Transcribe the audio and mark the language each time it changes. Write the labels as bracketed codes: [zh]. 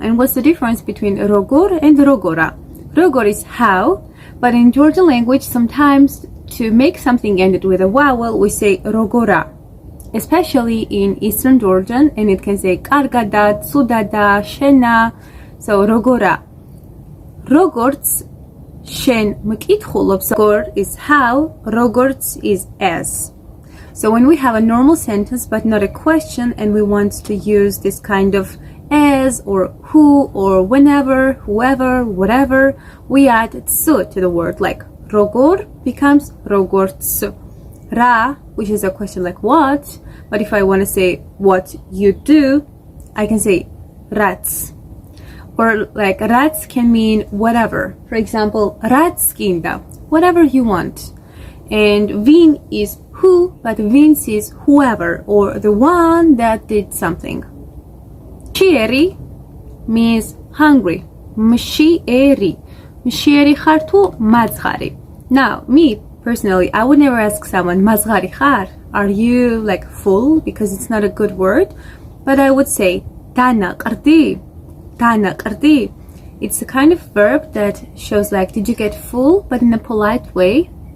[en] And what's the difference between როგორ and როგორა? Როგორ is how, but in Georgian language sometimes to make something ended with a vowel we say როგორა. especially in Eastern Georgian, and it can say kargada, tsudada, shena. [ka] So როგორა. როგორც შენ მკითხულობ, როგორ [en] is how, [ka] როგორც [en] is as. So when we have a normal sentence but not a question and we want to use this kind of as or who or whenever, whoever, whatever, we add tsu to the word, like როგორ becomes როგორც. Ra, which is a question like what, but if I want to say what you do, I can say რაც. Or like რაც can mean whatever. For example, [ka] რაც გინდა, [en] whatever you want. And vin is who, but vins is whoever or the one that did something. Mshieri means hungry. Mshieri. [ka] Mshieri ხარ თუ მაძღარი. [en] Now, me personally, I would never ask someone [ka] მაძღარი ხარ? [en] Are you like full? Because it's not a good word. But I would say დანაყრდი. Dana-qrdi. It's a kind of verb that shows like, did you get full, but in a polite way.